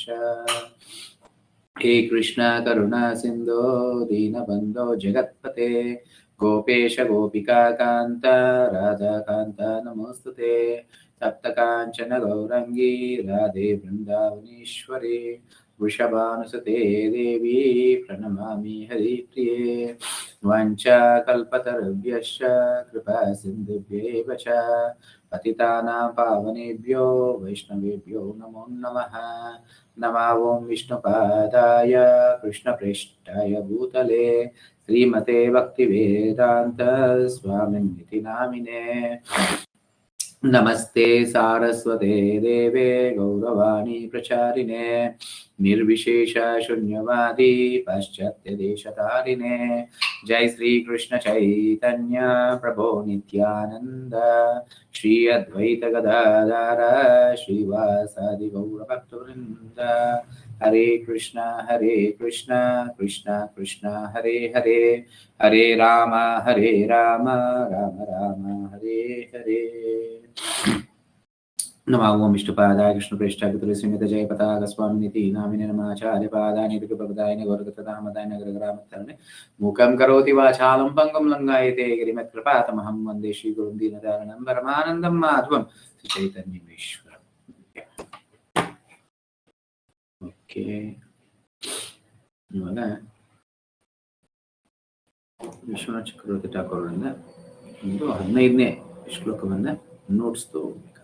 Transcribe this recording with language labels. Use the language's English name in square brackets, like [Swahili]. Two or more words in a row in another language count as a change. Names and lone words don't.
[Sanskrit] हे कृष्ण करुणा सिन्धो दीनबन्धो जगत्पते गोपेश गोपिका कान्त राधा कान्त नमोस्तुते. सप्त काञ्चन गौराङ्गि राधे वृन्दावनेश्वरि वृषभानुसुते देवि प्रणमामि हरिप्रिये. वञ्चा कल्पतरुभ्यश्च कृपा सिन्धुभ्येव च पतितानां पावनेभ्यो वैष्णवेभ्यो नमो नमः. नमो ॐ विष्णुपादाय कृष्णप्रेष्ठाय भूतले श्रीमते भक्तिवेदान्त स्वामिनिति नामिने. नमस्ते सारस्वते देवे गौरवाणि प्रचारिणे निर्विशेष शून्यवादि पाश्चात्य देशतारिणे. जय श्री कृष्ण चैतन्य प्रभो नित्यानन्द श्री अद्वैत गदाधर श्रीवासादि गौर भक्तवृन्द. हरे कृष्ण कृष्ण कृष्ण हरे हरे हरे राम राम राम हरे हरे. नमो ॐ विष्णुपादाय कृष्णप्रेष्ठाय तुलसीमित जय पताक स्वामिनिति नामिने नमाचार्य पादानि प्रपदायिनि गौरगतधामदाय नगरग्रामत्तरणे मूकं करोति वाचालं पंगं लङ्घायते गिरिमत्कृपातमहं वन्दे श्रीगुरुं दीनदारणं परमानन्दं माध्वं श्रीचैतन्यमेश्वरं. [Kannada] ಓಕೆ, ಇವಾಗ ವಿಶ್ವನಾಥ್ ಚಕ್ರವರ್ತಿ ಠಾಕೂರರಿಂದ ಒಂದು 15ನೇ ಶ್ಲೋಕವನ್ನ ನೋಟ್ಸ್ ತಗೋಬೇಕು.